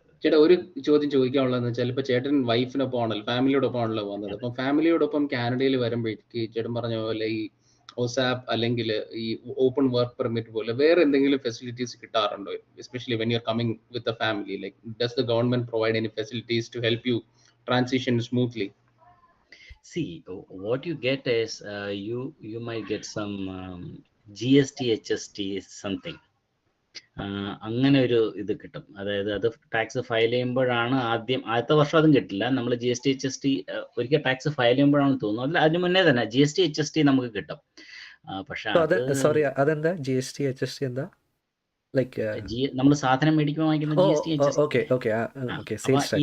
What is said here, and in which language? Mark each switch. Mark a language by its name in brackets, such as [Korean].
[Malayalam] ചേട്ടാ, ഒരു ചോദ്യം ചോദിക്കാനുള്ളതെന്ന് വെച്ചാൽ, ഇപ്പൊ ചേട്ടൻ വൈഫിനൊപ്പം ആണല്ലോ, ഫാമിലിയോടൊപ്പം ആണല്ലോ വന്നത്. അപ്പം ഫാമിലിയോടൊപ്പം കാനഡയിൽ വരുമ്പോഴേക്ക് ചേട്ടൻ പറഞ്ഞ പോലെ ഈ ഒസാപ്പ് അല്ലെങ്കിൽ ഈ ഓപ്പൺ വർക്ക് പെർമിറ്റ് പോലെ വേറെ എന്തെങ്കിലും ഫെസിലിറ്റീസ് കിട്ടാറുണ്ടോ? [English] Especially when you are coming with a family, like does the government provide any facilities to help you transition smoothly? See, what you get is you might get some GST, HST something. [Malayalam] അങ്ങനെ ഒരു ഇത് കിട്ടും. അതായത് അത് tax file ചെയ്യുമ്പോഴാണ് ആദ്യത്തെ വർഷം അതും കിട്ടില്ല. നമ്മൾ GST, HST ഒരിക്കൽ ടാക്സ് ഫയൽ ചെയ്യുമ്പോഴാണ് തോന്നുന്നു. അതിന് മുന്നേ തന്നെ GST, HST നമുക്ക് കിട്ടും. പക്ഷെ സോറി, അതെന്താ GST HST എന്താ? ലൈക്ക് നമ്മൾ സാധനം മേടിക്കുമ്പോൾ വാങ്ങിക്കുന്ന GST, HST.